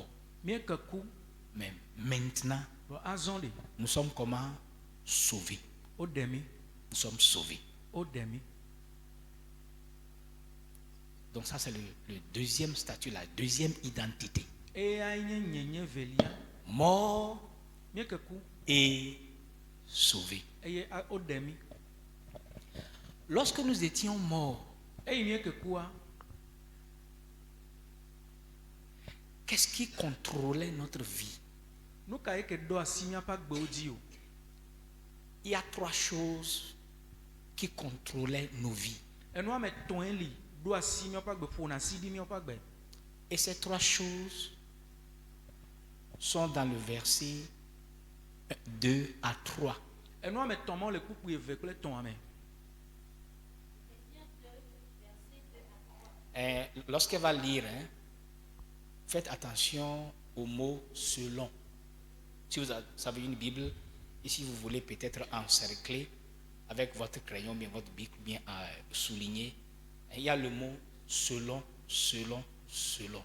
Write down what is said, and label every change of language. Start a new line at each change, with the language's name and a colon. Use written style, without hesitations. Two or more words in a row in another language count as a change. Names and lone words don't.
French: Mais maintenant, nous sommes comment? Sauvés. Nous sommes sauvés. Donc ça c'est le deuxième statut, la deuxième identité. Mort
Ewe: Mie ke ku
French: et sauvés.
Ewe: eye o de mi.
French: Lorsque nous étions morts,
Ewe: Eye mie ke kua,
French: qu'est-ce qui contrôlait notre vie?
Ewe: nu ka ye ke do asi miaƒe agbewo dzi o.
French: Il y a trois choses qui contrôlaient nos vies.
Ewe: Enu ame etɔ̃ ye li do asi miaƒe agbe, ƒona asi ɖi miaƒe agbe.
French: Et ces trois choses sont dans le verset 2 à 3.
Ewe: Enu ame etɔ̃ mawo le kpukpu eve kple etɔ̃a me.
French: Lorsqu'elle va lire, hein, faites attention au mot selon. Si vous avez une Bible, et si vous voulez peut-être encercler avec votre crayon, bien votre bic, bien souligner, il y a le mot selon, selon, selon.